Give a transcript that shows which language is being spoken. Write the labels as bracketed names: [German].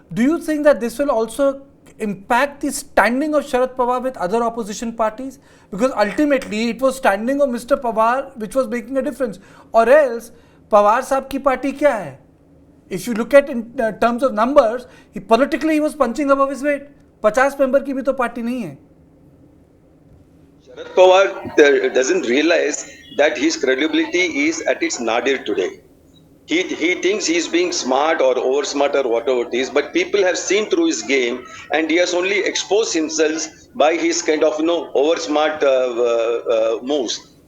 [English] Do you think that this will also impact the standing of Sharad Pawar with other opposition parties? Because ultimately it was standing of Mr. Pawar which was making a difference. Or else, Pawar [Hindi] साहब की party क्या है? [English] If you look at in terms of numbers, politically he was punching above his weight. [Hindi] 50 member की भी तो party नहीं है. [English] Sharad Pawar doesn't realize that his credibility is at its nadir today. He thinks he's being smart or over smart or whatever it is, but people have seen through his game, and he has only exposed himself by his kind of over smart moves.